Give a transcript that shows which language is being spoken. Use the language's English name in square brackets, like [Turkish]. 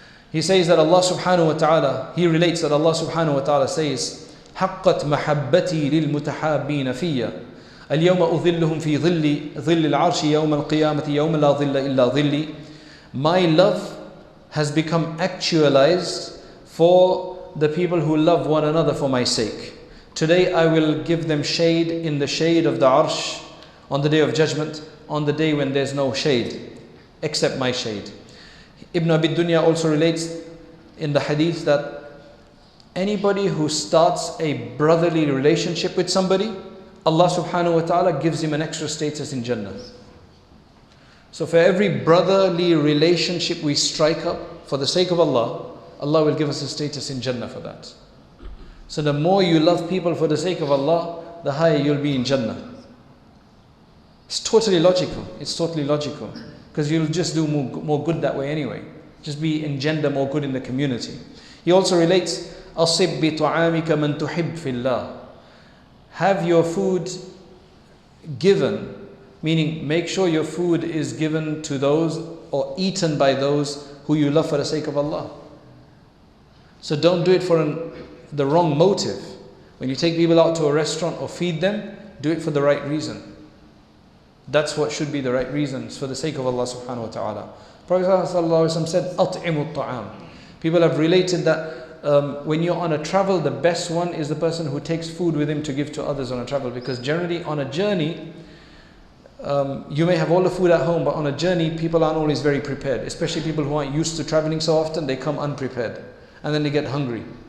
[English] He says that Allah subhanahu wa ta'ala, he relates that Allah subhanahu wa ta'ala says, [Arabic] حقت محبتي للمتحابين فيا اليوم أظلهم في ظل العرش يوم القيامة يوم لا ظل إلا ظلي. [English] My love has become actualized for the people who love one another for my sake. Today I will give them shade in the shade of the arsh on the day of judgment, on the day when there's no shade except my shade. Ibn Abi Dunya also relates in the hadith that anybody who starts a brotherly relationship with somebody, Allah subhanahu wa ta'ala gives him an extra status in Jannah. So for every brotherly relationship we strike up for the sake of Allah, Allah will give us a status in Jannah for that. So the more you love people for the sake of Allah, the higher you'll be in Jannah. It's totally logical. It's totally logical. Because you'll just do more good that way anyway. Just engender more good in the community. He also relates, [Arabic] أَصِبْ بِطُعَامِكَ مَنْ تُحِبْ فِي اللَّهِ. [English] Have your food given, meaning make sure your food is given to those or eaten by those who you love for the sake of Allah. So don't do it for the wrong motive. When you take people out to a restaurant or feed them, do it for the right reason. That's what should be the right reasons, for the sake of Allah subhanahu wa ta'ala. Prophet ﷺ said, [Arabic] أَطْعِمُ الطَّعَامِ. [English] People have related that when you're on a travel, the best one is the person who takes food with him to give to others on a travel. Because generally on a journey, you may have all the food at home, but on a journey, people aren't always very prepared. Especially people who aren't used to traveling so often, they come unprepared. And then they get hungry.